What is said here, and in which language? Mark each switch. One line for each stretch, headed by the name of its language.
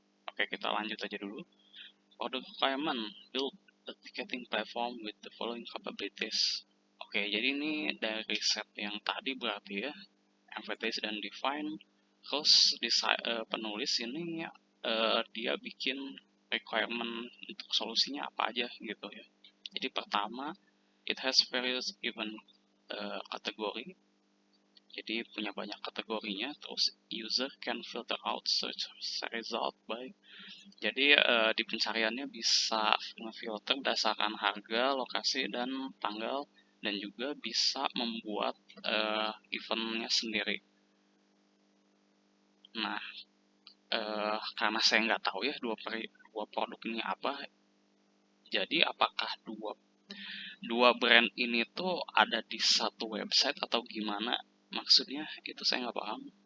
English: Oke,
Indonesian: kita lanjut aja dulu.
English: For the requirement, build a ticketing platform with the following capabilities.
Indonesian: Oke, jadi ini dari set yang tadi berarti ya, emphasize dan define. Terus penulis ini dia bikin requirement untuk solusinya apa aja gitu ya. Jadi pertama,
English: it has various event kategori.
Indonesian: Jadi punya banyak kategorinya.
English: Terus user can filter out search result by.
Indonesian: Jadi di pencariannya bisa filter berdasarkan harga, lokasi, dan tanggal, dan juga bisa membuat eventnya sendiri. Nah, karena saya nggak tahu ya dua produk ini apa, jadi apakah dua brand ini tuh ada di satu website atau gimana maksudnya, itu saya nggak paham.